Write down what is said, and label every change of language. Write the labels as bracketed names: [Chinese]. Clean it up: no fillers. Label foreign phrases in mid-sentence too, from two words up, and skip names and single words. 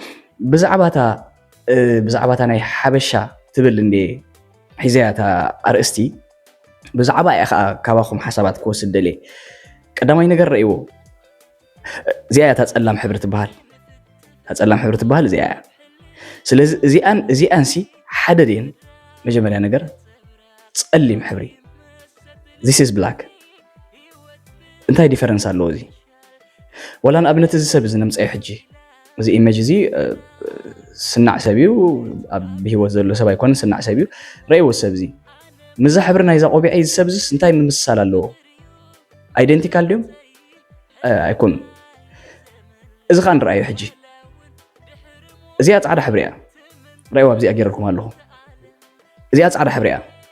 [Tigrinya] ብዛዕባታ ናይ ሓበሻ ትብል እንዴ ሒዘያታ ኣርእስቲ ብዛዕባ ኢኻ ካባኹም ሓሳባት ክወስድ ደልየ ቀዳማይ ነገር ረእይዎ እዚኣ እያ ታፀላም ሕብሪ ትበሃል እዚኣ እያ ስለዚ እዚኣንሲ ሓደ ድን መጀመርያ ነገር ፀሊም ሕብሪ [English] this is black [Tigrinya] እንታይ ዲፈረንስ ኣለዎ እዚ ወላ ንኣብነት እዚ ሰብ እዚ ነምፀዮ ሕጂ እዚ ኢሜጅ እዚ ስናዕ ሰብ እዩ ኣብ ብሂወት ዘሎ ሰብ ኣይኮነን ስናዕ ሰብ እዩ ረእይዎ ሰብ እዚ ምዛ ሕብሪ ናይዛ ቆቢዐ እዚ ሰብ እዚ እንታይ ምምሳል ኣለዎ ኣይደንቲካል ድዮም ኣይኮኑ እዚ ከዓ ንረኣዮ ሕጂ እዚኣ ፃዕዳ ሕብሪ እያ ረእይዋ ኣብዚኣ ገይረልኩም ኣለኹ እዚኣ ፃዕዳ ሕብሪ እያ